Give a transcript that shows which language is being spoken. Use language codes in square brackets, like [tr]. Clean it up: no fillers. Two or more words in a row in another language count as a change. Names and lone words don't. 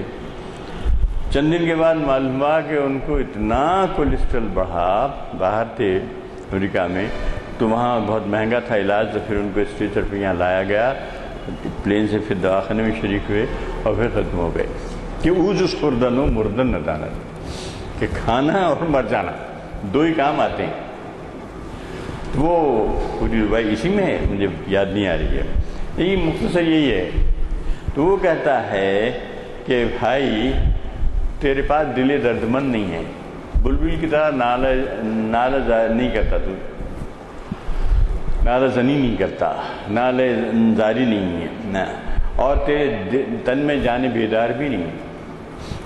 [ur] چند دن کے بعد معلوم ہوا کہ ان کو اتنا کولیسٹرول بڑھا، باہر تھے امریکہ میں، تو وہاں بہت مہنگا تھا علاج، تو پھر ان کو اسٹریچر پہ یہاں لایا گیا، پلین سے پھر دواخانے میں شریک ہوئے اور پھر ختم ہو گئے کہ [fa] اوج اس خوردن و مردن ندانت، [ur] کہ کھانا اور مر جانا دو ہی کام آتے ہیں۔ وہ پوری ربائی اسی میں ہے، مجھے یاد نہیں آ رہی ہے، یہی مختصر یہی ہے۔ تو وہ کہتا ہے کہ بھائی تیرے پاس دل دردمند نہیں ہے، بلبل کی طرح نالہ نہیں کرتا، تو نالہ زنی نہیں کرتا، نالہ زاری نہیں ہے، اور تیرے تن میں جان بیدار بھی نہیں ہے۔